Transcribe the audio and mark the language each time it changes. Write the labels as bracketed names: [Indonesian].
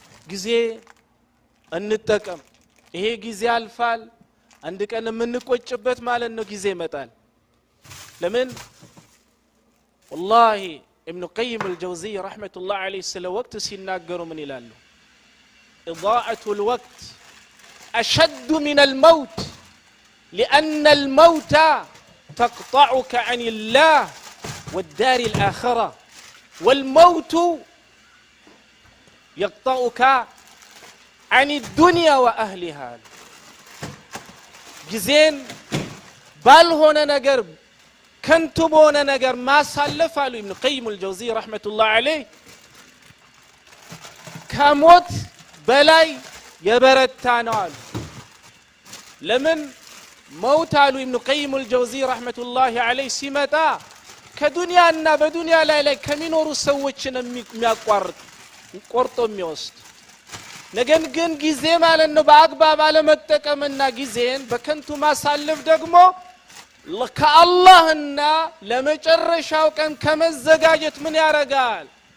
[Amharic] ጊዜ እንጠቀም። ይሄ ጊዜ አልፋል። አንድ ቀን የምንቆጭበት ማለት ነው ጊዜ ይመጣል። ለምን [Arabic] والله ابن قيم الجوزي رحمة الله عليه [Amharic] ስለ ወቅት ሲናገሩ ምን ይላሉ? [Arabic] إضاعة الوقت أشد من الموت لأن الموت تقطعك عن الله والدار الآخرة والموت يقطعك عن الدنيا وأهلها. [Amharic] ጊዜን ባልሆነ ነገር ከንቱ በሆነ ነገር ማሳለፍ አሉ ኢብኑ ቀይም አልጀውዚ ረህመቱላህ ዐለይህ ከሞት በላይ የበረታ ነው አሉ። ለምን ሞት አሉ ኢብኑ ቀይም አልጀውዚ ረህመቱላህ ዐለይህ ሲመጣ ከዱንያና በዱንያ ላይ ከሚኖሩ ሰዎችን የሚያቋርጥ ቆርጦ የሚወስድ ነገር ግን ጊዜ ማለት ነው በአግባብ አለመጠቀምና ጊዜን በከንቱ ማሳለፍ ደግሞ ከአላህና ለመጨረሻው ቀን ከመዘጋጀት ምን ያረጋል?